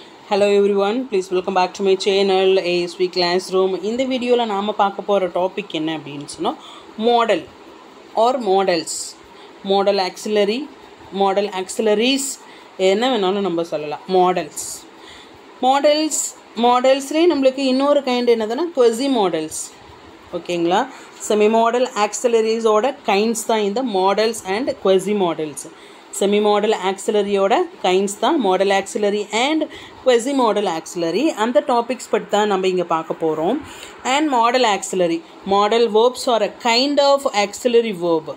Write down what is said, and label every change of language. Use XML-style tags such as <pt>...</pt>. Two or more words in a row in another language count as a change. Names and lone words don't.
<en>Hello everyone, please welcome back to my channel ASV Classroom. In the video</en> <ta>ல நாம பாக்க போற topic என்ன அப்படின்னு சொன்ன</ta> <en>model or models, model auxiliaries</en> <ta>என்ன வேணாலும் நம்ப சொல்லல models ல நமக்கு இன்னொரு kind என்னதான</ta> <en>quasi models.</en> <ta>ஓகேங்களா,</ta> <en>semi modal auxiliaries</en> <ta>ஓட கைண்ட்ஸ் தான் இந்த</ta> <en>modals and quasi modals. semi modal</en> <ta>ஆக்சிலரியோட கைண்ட்ஸ் தான்</ta> <en>modal auxiliary and quasi modal auxiliary.</en> <ta>அந்த டாபிக்ஸ் பற்றி தான் நம்ம இங்கே பார்க்க போகிறோம்.</ta> <en>and modal auxiliary, modal verbs are a kind of auxiliary verb.</en>